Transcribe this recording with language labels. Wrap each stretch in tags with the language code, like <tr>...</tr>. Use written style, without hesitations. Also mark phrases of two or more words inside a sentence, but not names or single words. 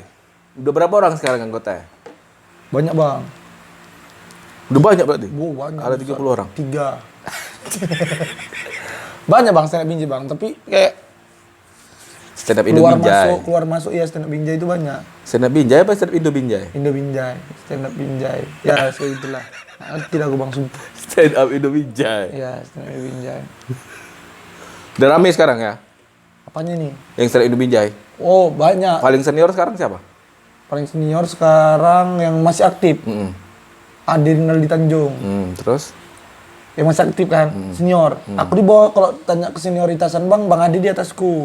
<id>Udah berapa orang sekarang anggotanya? Banyak bang. Udah banyak berarti? Banyak. Ada 30 orang. 3. Banyak bang stand up Binjai bang. Tapi kayak Stand up Indo Binjai. keluar masuk ya stand up Binjai itu banyak. Stand up Binjai apa stand up Indo Binjai? Indo Binjai, stand up Binjai. Ya, segitulah. Tidak aku bang sumpah. Stand up Indo Binjai. Ya, stand up Binjai. Udah rame sekarang ya? Apanya nih? Yang stand up Indo Binjai. Oh, banyak. Paling senior sekarang siapa? Paling senior sekarang yang masih aktif. Ade Rinaldi Tanjung. Terus? Yang masih aktif kan, senior. Aku di bawah, kalau tanya ke senioritasan bang Ade di atasku.</id>